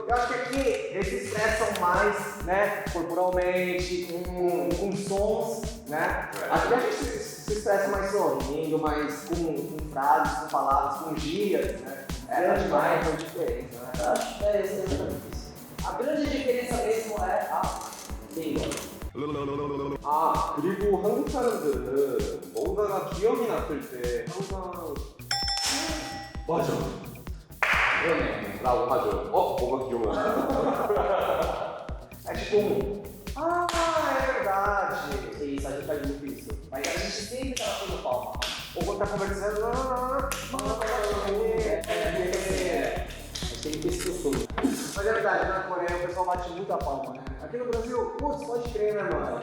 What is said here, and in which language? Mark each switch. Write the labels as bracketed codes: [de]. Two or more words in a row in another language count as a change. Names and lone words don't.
[pt] Eu acho que aqui eles se expressam mais, né, corporalmente, com sons, né? Acho que a gente se expressa mais sorrindo, mais com frases, com palavras, com gírias, né? Acho que mais uma diferença, né? Acho que é exatamente isso. A grande diferença mesmo é a língua. [ko] 아, 그리고 한국 사람들은 뭔가가 기억이 났을 때 항상 맞아 라고 하죠. 뭐가 기억나? [pt] É tipo é verdade. Isso, a gente faz muito isso. Mas a gente sempre tá fazendo palma. Ou quando tá conversando, tem que ter esse costume. Mas é verdade, na Coreia o pessoal bate muito a palma, né? Aqui no Brasil, putz, pode crer, né, mano?